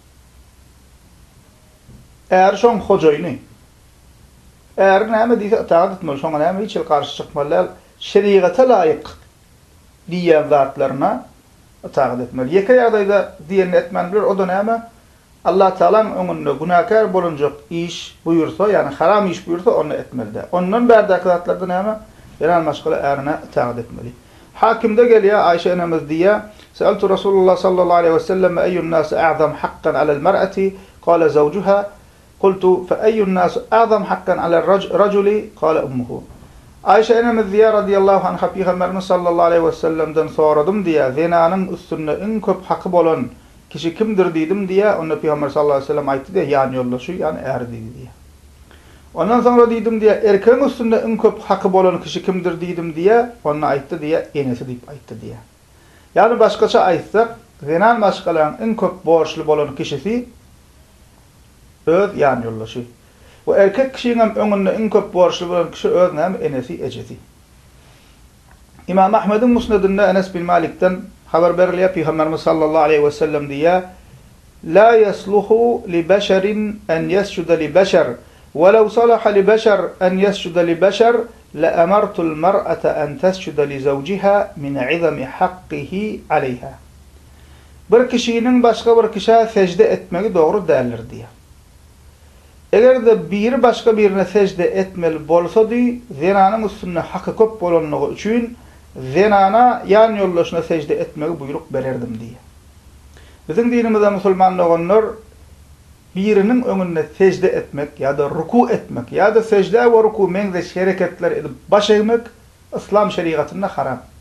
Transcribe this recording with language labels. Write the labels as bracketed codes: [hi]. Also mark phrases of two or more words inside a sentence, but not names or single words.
[tk] Eğer şoň hojaýyny, eğer näme diýse itaat etmeli, şoňa näme hiç garşy çykmaly, şeriata laýyk diýen zatlaryna itaat etmeli. Ýeke ýagdaýda diýen etmeli, o da näme? Allah Taala'nın öňünde günahkar bolunjak iş buyursa, yani haram iş buyursa onu etmeli de. Ondan berdaklatlardan näme? Ýa-ni başga ärine itaat etmeli. Hakimde gelýär Ayşe enemiz diýär: [ar] "سألت رسول الله صلى الله عليه وسلم أي الناس أعظم حقا على المرأة?" قال زوجها. قلت فأي الناس أعظم حقا على الرجل? قال أمه. [tk] Ayşe enemiz diýär [ar] رضي الله عنها [tk] Peygamberimiz [ar] صلى الله عليه وسلم [tk] soradım diýär, zinanyň üstünde en köp haqqy bolan kişi kimdir diýdim diýär. Onda Peygamber [ar] صلى الله عليه وسلم [tk] aýtdy diýär, ýani ýoldaşy, ýani äri diýdi. Ondan sonra diýdim diýär, erkeň üstünde en köp haqqy bolan kişi kimdir diýdim diýär. Onda aýtdy diýär, enesi diýip aýtdy diýär. Ýani başgaça aýtsak, zinan başgalaryň en köp borçly bolan kişisi öz ýani ýoldaşy. Bu erkek kişinin öňünde en köp borçly bolan kişi öz näme enesi ejesi. İmam Ahmed'in Musnedinde Enes bin Malik'ten haber berilýär, Peygamberimiz [ar] صلى الله عليه وسلم [tk] diýär: [ar] "لا يصلح لبشر أن يسجد لبشر، ولو صلح لبشر أن يسجد لبشر، لأمرت المرأة أن تسجد لزوجها من عظم حقه عليها." [tk] Bir kişinin başga bir kişiye secde etmegi dogry däldir diýär. Eger de biri başga birine secde etmeli bolsa diýär, zinanyň üstünde haqqy köp bolanlygy üçin zinana ýan ýoldaşyna secde etmegi buyruk bererdim diýär. Bizim dinimizde musulmanlar birinin öňünde secde etmek ýa-da ruku etmek ýa-da secde we ruku meňzeş hereketler edip baş eğmek İslam şeriatynda haram.